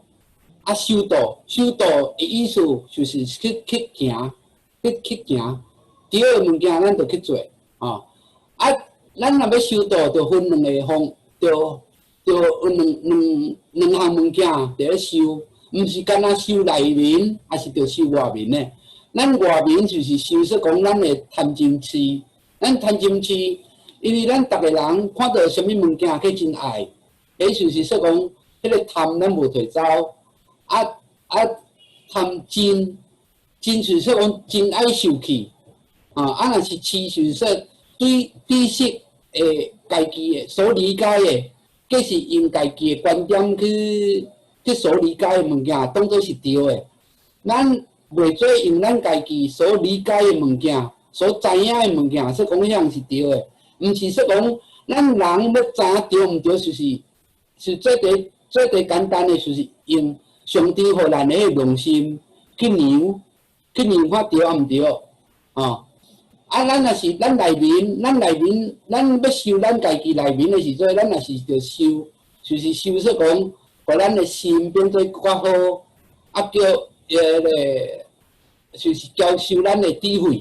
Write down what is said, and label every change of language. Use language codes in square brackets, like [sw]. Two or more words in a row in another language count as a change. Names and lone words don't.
[nan] 啊，修道的意思就是去行，去行，对的物件咱就去做，啊，咱若要修道，就分两个方，就有两项物件伫咧修，毋是干那修内面，还是着修外面的。咱外面就是修说讲咱的贪嗔痴，咱贪嗔痴，因为咱逐个人看到什么物件去真爱，迄就是说讲，迄个贪咱无摕走。贪嗔真就是说讲真爱受气，啊，若是痴就是说对知识诶家己诶所理解诶，计是用家己诶观点去所理解诶物件，当做是对诶。咱袂做用咱家己所理解诶物件、所知影诶物件，说讲遐是对诶，毋是说讲咱人要知影对毋对，是最简单诶，就是用上帝互咱诶良心去量看对毋对，啊，咱若是咱内面，咱要修咱家己内面诶时阵，咱若是着修，就是修说讲，互咱诶心变做更较好，啊叫就是教修咱诶智慧。